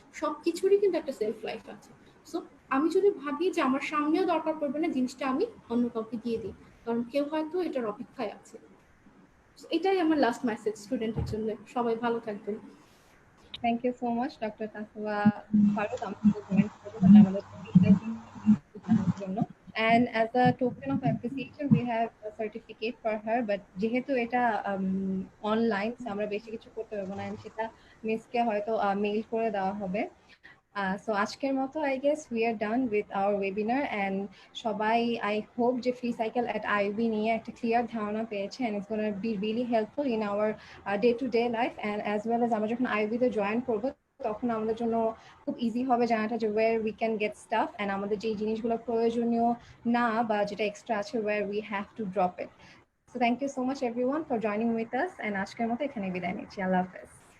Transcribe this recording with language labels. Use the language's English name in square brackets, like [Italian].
[Bangla] সব কিছুরই কিন্তু একটা সেলফ লাইফ আছে। সো আমি যদি ভাবি যে আমার সামনেও দরকার পড়বে না, জিনিসটা আমি অন্য কাউকে দিয়ে দিই, কারণ কেউ হয়তো এটার অপেক্ষায় আছে। এটাই আমার লাস্ট মেসেজ স্টুডেন্টের জন্য। সবাই ভালো থাকবেন। [English] thank you so much [Bangla] doctor Tasnuva Faruk আমাদের জয়েন করবেন আমাদের জানার জন্য। [English] And as a token of appreciation, we have a certificate for her. [Bangla] But যেহেতু এটা অনলাইন, আমরা বেশি কিছু করতে পারবো না, সেটা মিসকে হয়তো মেইল করে দেওয়া হবে। [English] So [Bangla] আজকের মতো [English] I guess we are done with our webinar and সবাই I hope যে Freecycle at IUB [Bangla] নিয়ে একটা clear ধারণা পেয়েছে [English] and it's going to be really helpful in our day-to-day life and as well as [Bangla] আমরা যখন IUB তে join করব তখন আমাদের জন্য খুব ইজি হবে জানাটা যে [English] where we can get stuff and [Bangla] আমাদের যে জিনিসগুলো প্রয়োজনীয় না বা যেটা এক্সট্রা আছে [English] where we have to drop it. So thank you so much everyone for joining with us and [Bangla] আজকের মতো এখানে বিদায় নিচ্ছি। আল্লাহ হাফেজ।